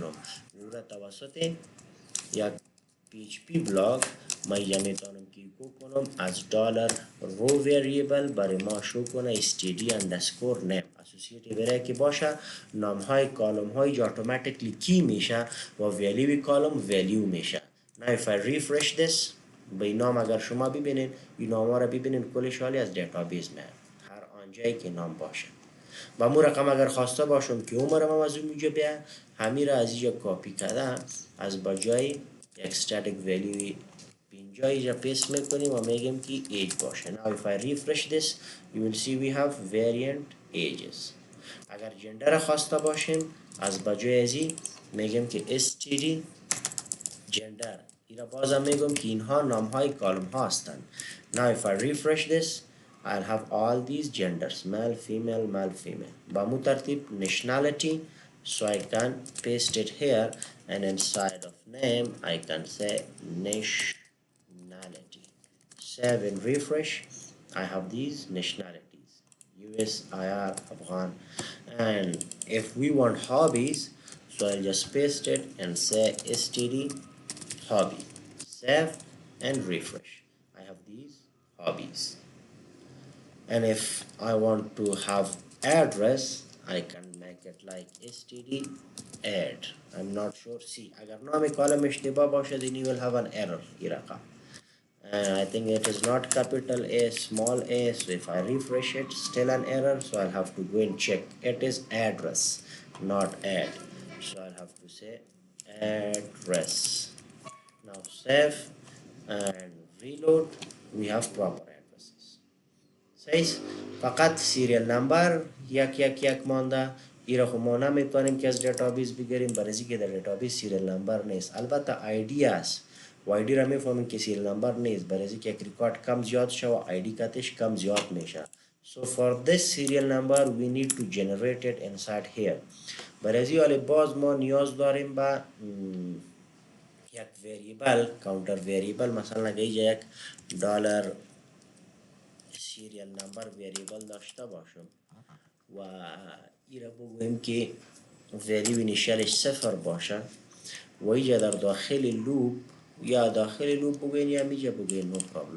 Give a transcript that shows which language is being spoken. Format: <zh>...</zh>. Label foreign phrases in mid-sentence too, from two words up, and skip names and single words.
<fa>او را توسط یک PHP بلاک ما اینجا میتونم که کو کنم از دلار رو وریبل برای ما شو کنه</fa> <en>std underscore name</en> <fa>اسوسییتد برای که باشه نام های کالم های اتوماتیکلی کی میشه و</fa> <en>value column value</en> <fa>میشه.</fa> <en>Now if I refresh this</en> <fa>به این نام اگر شما ببینید این نام ها را ببینید کلش حالی از دیتابیس میاد، هر آنجایی که نام باشه. و مو رقم اگر خواسته باشم که عمر ما از اونجا بیا همین را از اینجا کاپی کرده از بجای یک</fa> <en>static value</en> <fa>50 اینجا پیست میکنیم و میگیم که age باشه.</fa> <en>Now if I refresh this you will see we have variant ages.</en> <fa>اگر جندر خواسته باشیم از بجای ازی میگیم که</fa> <en>std gender.</en> <fa>اینا بازم میگم که اینها نام های کالم ها هستند.</fa> <en>Now if I refresh this I'll have all these genders male female male female</en> <fa>با مو ترتیب</fa> <en>nationality, so I can paste it here and inside of name I can say nationality. Save and refresh. I have these nationalities US, IR, Afghan. And if we want hobbies, so I'll just paste it and say std hobby. Save and refresh. I have these hobbies. And if I want to have address I can make it like std add. I'm not sure. See</en> <fa>اگر نام کالم اشتباه باشه</fa> <en>then you will have an error</en> <fa>این رقم.</fa> <en>And I think it is not capital A small a, so if I refresh it still an error, so I'll have to go and check. It is address not add, so I'll have to say address. Now save and reload. We have proper addresses.</en> <fa>Says فقط</fa> <en>serial number</en> <fa>یک مانده. ایره خب ما نمیتونیم که از دیتابیس بگیریم برای که در دیتابیس</fa> <en>serial number</en> <fa>نیست. البته آیدی است و آیدی را میفهمیم که</fa> <en>serial number</en> <fa>نیست برای که یک ریکارد کم زیاد شد و آیدی کتش کم زیاد میشه.</fa> <en>So for this serial number we need to generate it inside here.</en> <fa>برای حال باز ما نیاز داریم به یک وریبل</fa> <en>counter variable,</en> <fa>مثلا اگه یک</fa> <en>dollar serial number variable</en> <fa>داشته باشم و ایره بگویم که ولیو اینیشیالش 0 باشه و اینجا در داخل لوپ یا داخل لوپ بگوین یا میجا بگوین</fa> <en>no problem.</en>